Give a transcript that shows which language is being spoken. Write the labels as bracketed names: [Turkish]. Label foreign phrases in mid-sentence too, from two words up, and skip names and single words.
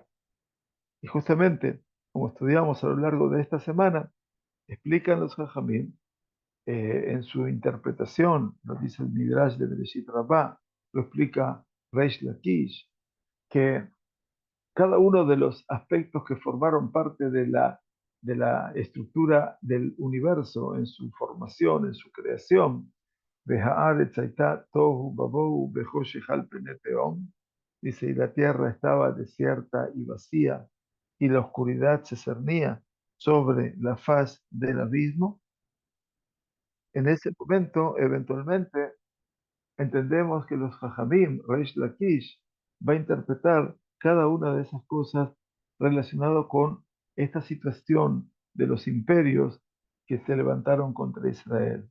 [Spanish] Y justamente, como estudiamos a lo largo de esta semana, explican los Jajamim en su interpretación, lo dice el Midrash de Bereshit Rabbah, lo explica Reish Lakish, que cada uno de los aspectos que formaron parte de la estructura del universo en su formación, en su creación, [Hebrew] והארץ היתה תהו ובהו וחשך על פני תהום, [Spanish] dice, y la tierra estaba desierta y vacía, y la oscuridad se cernía sobre la faz del abismo. En ese momento, eventualmente, entendemos que los Jajamim, Reish Lakish, va a interpretar cada una de esas cosas relacionado con esta situación de los imperios que se levantaron contra Israel.